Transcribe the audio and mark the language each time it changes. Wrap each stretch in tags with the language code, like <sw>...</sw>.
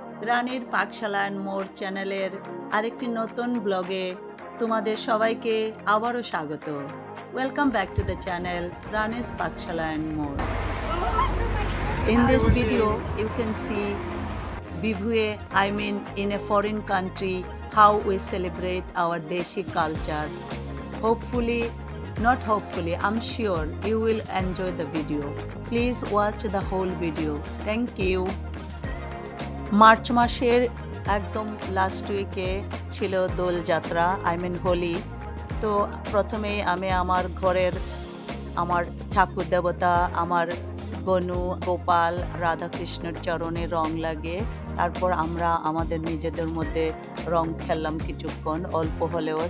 <bn>রানীর পাকশালা and more চ্যানেলের আরেকটি নতুন ব্লগে তোমাদের সবাইকে আবারও স্বাগত।</bn> <en>Welcome back to the channel Rani's Pakshala and more. In this video, you can see Bibhuye, I mean in a foreign country, how we celebrate our Deshi culture. Hopefully, not hopefully, I'm sure you will enjoy the video. Please watch the whole video. Thank you.</en> <bn>March মাসের একদম last উইকে ছিল Dol Jatra, I mean Holi. তো প্রথমেই আমি আমার ঘরের আমার ঠাকুর দেবতা, আমার গনু গোপাল রাধাকৃষ্ণের চরণে রং লাগিয়ে তারপর আমরা আমাদের নিজেদের মধ্যে রং খেললাম কিছুক্ষণ, অল্প হলেও।</bn>